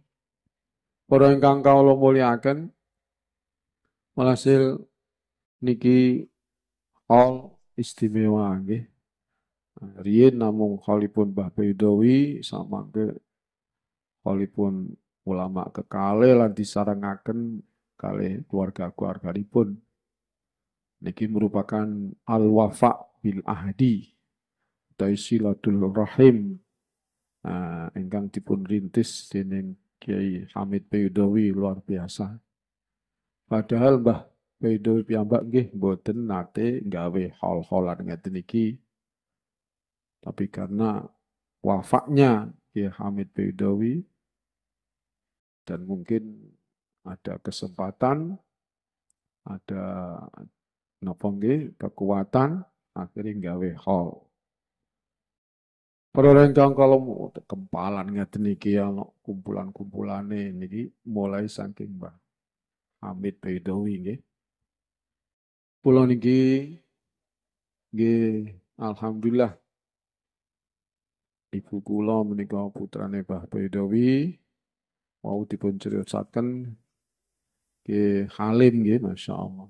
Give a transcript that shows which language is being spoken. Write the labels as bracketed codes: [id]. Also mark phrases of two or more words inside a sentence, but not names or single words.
[jv] Para ingkang kawula mulyakaken walhasil niki hal istimewa nggih. Riyen namung khalipun Mbah Baydawi samangke khalipun ulama kekalih lan disarengaken kali keluarga-keluarganipun. Niki merupakan [ar] al-wafa bil ahdi, [jv] silatul rahim, ingkang dipun rintis dening Kiai Hamid Baidowi luar biasa. Padahal Mbah Baidowi piyambak nggih mboten nate gawe hal-halan ngeten iki. [id] Tapi karena wafaknya Kiai Hamid Baidowi dan mungkin ada kesempatan, ada [jv] napa nggih [id] kekuatan akhirnya [jv] gawe hal. Para ingkang kalau kempalan ngeten iki ana kumpulan-kumpulane niki mulai saking Mbah Hamid Baidowi nggih. Kula niki nggih alhamdulillah ibu kula menika putrane Mbah Baidowi mau dipun criosaken nggih Halim nggih masyaallah.